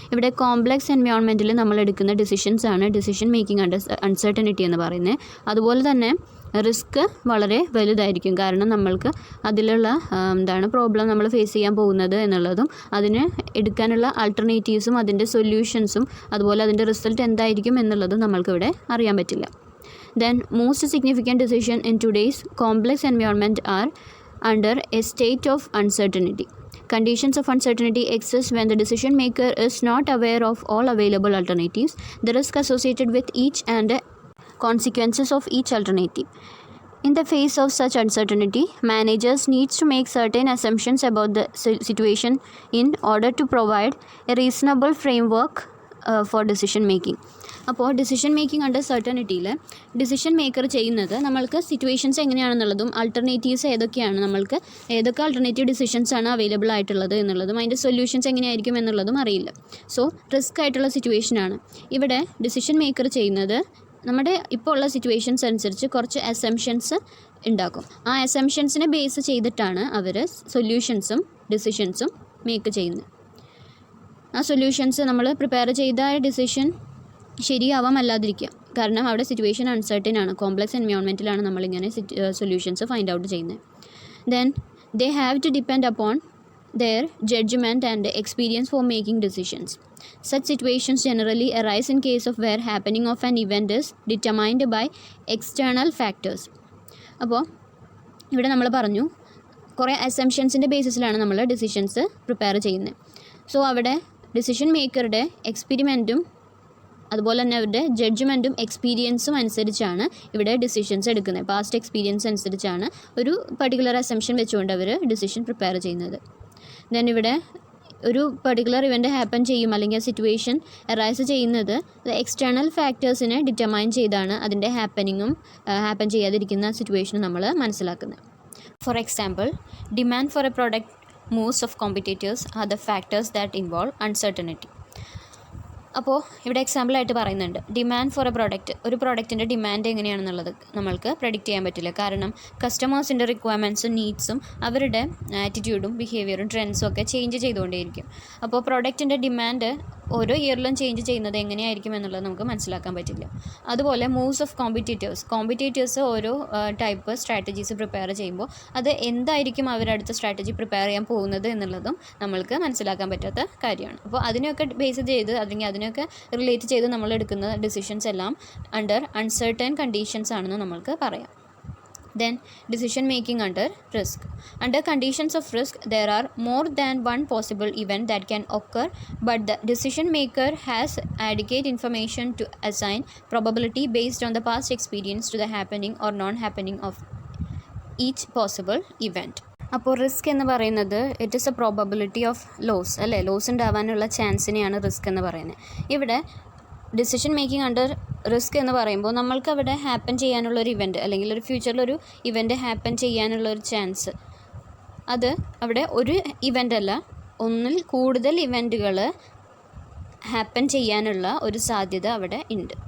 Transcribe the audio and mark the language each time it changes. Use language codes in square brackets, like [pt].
[ml] ഇവിടെ കോംപ്ലക്സ് എൻവയോൺമെൻറ്റിൽ നമ്മൾ എടുക്കുന്ന ഡിസിഷൻസ് ആണ് ഡിസിഷൻ മേക്കിംഗ് അണ്ടർ അൺസർട്ടനിറ്റി എന്ന് പറയുന്നത്. അതുപോലെ തന്നെ റിസ്ക് വളരെ വലുതായിരിക്കും, കാരണം നമ്മൾക്ക് അതിലുള്ള പ്രോബ്ലം നമ്മൾ ഫേസ് ചെയ്യാൻ പോകുന്നത് എന്നുള്ളതും അതിന് എടുക്കാനുള്ള ആൾട്ടർനേറ്റീവ്സും അതിൻ്റെ സൊല്യൂഷൻസും അതുപോലെ അതിൻ്റെ റിസൾട്ട് എന്തായിരിക്കും എന്നുള്ളതും നമ്മൾക്കിവിടെ അറിയാൻ പറ്റില്ല. [en] Then most significant decision in today's complex environment are under a state of uncertainty. Conditions of uncertainty exist when the decision maker is not aware of all available alternatives, the risk associated with each and consequences of each alternative. In the face of such uncertainty, managers need to make certain assumptions about the situation in order to provide a reasonable framework for decision making. [ml] അപ്പോൾ decision making under സർട്ടനിറ്റിയിൽ decision maker ചെയ്യുന്നത് നമ്മൾക്ക് situations എങ്ങനെയാണെന്നുള്ളതും alternatives ഏതൊക്കെയാണ്, നമ്മൾക്ക് ഏതൊക്കെ alternative decisions ആണ് available ആയിട്ടുള്ളത് എന്നുള്ളതും അതിൻ്റെ സൊല്യൂഷൻസ് എങ്ങനെയായിരിക്കും എന്നുള്ളതും അറിയില്ല. സോ റിസ്ക് ആയിട്ടുള്ള സിറ്റുവേഷനാണ്. ഇവിടെ ഡിസിഷൻ മേക്കർ ചെയ്യുന്നത് നമ്മുടെ ഇപ്പോൾ ഉള്ള സിറ്റുവേഷൻസ് അനുസരിച്ച് കുറച്ച് അസംഷൻസ് ഉണ്ടാക്കും. ആ അസംഷൻസിനെ ബേസ് ചെയ്തിട്ടാണ് അവർ സൊല്യൂഷൻസും ഡിസിഷൻസും മേക്ക് ചെയ്യുന്നത്. ആ സൊല്യൂഷൻസ് നമ്മൾ പ്രിപ്പയർ ചെയ്ത ഡിസിഷൻ ശരിയാവാം അല്ലാതിരിക്കുക, കാരണം അവിടെ സിറ്റുവേഷൻ അൺസർട്ടൻ ആണ്. കോംപ്ലക്സ് എൻവയോൺമെൻറ്റിലാണ് നമ്മളിങ്ങനെ സൊല്യൂഷൻസ് ഫൈൻഡ് ഔട്ട് ചെയ്യുന്നത്. [en] Then they have to depend upon their judgment and experience for making decisions. Such situations generally arise in case of where happening of an event is determined by external factors. [ml] അപ്പോൾ ഇവിടെ നമ്മൾ പറഞ്ഞു കുറേ അസംഷൻസിൻ്റെ ബേസിസിലാണ് നമ്മൾ decisions prepare ചെയ്യുന്നത്. So അവിടെ decision മേക്കറുടെ എക്സ്പെരിമെൻറ്റും അതുപോലെ തന്നെ അവരുടെ ജഡ്ജ്മെൻറ്റും എക്സ്പീരിയൻസും അനുസരിച്ചാണ് ഇവിടെ ഡിസിഷൻസ് എടുക്കുന്നത്. പാസ്റ്റ് എക്സ്പീരിയൻസ് അനുസരിച്ചാണ് ഒരു പർട്ടിക്കുലർ അസംഷൻ വെച്ചുകൊണ്ട് അവർ ഡിസിഷൻ പ്രിപ്പയർ ചെയ്യുന്നത്. ദെൻ ഇവിടെ ഒരു പർട്ടിക്കുലർ ഇവൻ്റ് ഹാപ്പൻ ചെയ്യും അല്ലെങ്കിൽ സിറ്റുവേഷൻ അറൈസ് ചെയ്യുന്നത് എക്സ്റ്റേണൽ ഫാക്ടേഴ്സിനെ ഡിറ്റർമൈൻ ചെയ്താണ് അതിൻ്റെ ഹാപ്പൻ ചെയ്യാതിരിക്കുന്ന സിറ്റുവേഷൻ നമ്മൾ മനസ്സിലാക്കുന്നത്. [en] For example, demand for a product moves of competitors are the factors that involve uncertainty. [ml] അപ്പോൾ ഇവിടെ എക്സാമ്പിളായിട്ട് പറയുന്നുണ്ട്, ഡിമാൻഡ് ഫോർ എ പ്രോഡക്റ്റ്. ഒരു പ്രോഡക്റ്റിൻ്റെ ഡിമാൻഡ് എങ്ങനെയാണെന്നുള്ളത് നമ്മൾക്ക് പ്രെഡിക്റ്റ് ചെയ്യാൻ പറ്റില്ല. കാരണം കസ്റ്റമേഴ്സിൻ്റെ റിക്വയർമെൻറ്റ്സും നീഡ്സും അവരുടെ ആറ്റിറ്റ്യൂഡും ബിഹേവിയറും ട്രെൻഡ്സും ഒക്കെ ചേഞ്ച് ചെയ്തുകൊണ്ടേയിരിക്കും. അപ്പോൾ പ്രോഡക്റ്റിൻ്റെ ഡിമാൻഡ് ഓരോ ഇയറിലും ചേഞ്ച് ചെയ്യുന്നത് എങ്ങനെയായിരിക്കും എന്നുള്ളത് നമുക്ക് മനസ്സിലാക്കാൻ പറ്റില്ല. അതുപോലെ മൂവ്സ് ഓഫ് കോമ്പറ്റീറ്റേഴ്സ് ഓരോ ടൈപ്പ് സ്ട്രാറ്റജീസ് പ്രിപ്പയർ ചെയ്യുമ്പോൾ അത് എന്തായിരിക്കും അവരടുത്ത സ്ട്രാറ്റജി പ്രിപ്പയർ ചെയ്യാൻ പോകുന്നത് എന്നുള്ളതും നമ്മൾക്ക് മനസ്സിലാക്കാൻ പറ്റാത്ത കാര്യമാണ്. അപ്പോൾ അതിനെയൊക്കെ ബേസ് ചെയ്ത് അല്ലെങ്കിൽ അതിനൊക്കെ റിലേറ്റ് ചെയ്ത് നമ്മൾ എടുക്കുന്ന ഡിസിഷൻസ് എല്ലാം അണ്ടർ അൺസർട്ടൻ കണ്ടീഷൻസ് ആണെന്ന് നമ്മൾക്ക് പറയാം. [en] Then decision making under risk. Under conditions of risk, there are more than one possible event that can occur, but the decision maker has adequate information to assign probability based on the past experience to the happening or non-happening of each possible event. [ml] അപ്പോൾ risk എന്ന് പറയുന്നത് [en] it is a probability of loss [ml] അല്ലേ, loss ഉണ്ടാവാനുള്ള ചാൻസിനെയാണ് risk എന്ന് പറയുന്നത്. ഇവിടെ decision making under risk എന്ന് പറയുമ്പോൾ നമ്മൾക്ക് അവിടെ ഹാപ്പൻ ചെയ്യാനുള്ളൊരു ഇവൻറ്റ് അല്ലെങ്കിൽ ഒരു ഫ്യൂച്ചറിലൊരു ഇവൻറ്റ് ഹാപ്പൻ ചെയ്യാനുള്ളൊരു ചാൻസ്, അത് അവിടെ ഒരു ഇവൻ്റ് അല്ല, ഒന്നിൽ കൂടുതൽ ഇവൻറ്റുകൾ ഹാപ്പൻ ചെയ്യാനുള്ള ഒരു സാധ്യത അവിടെ ഉണ്ട്.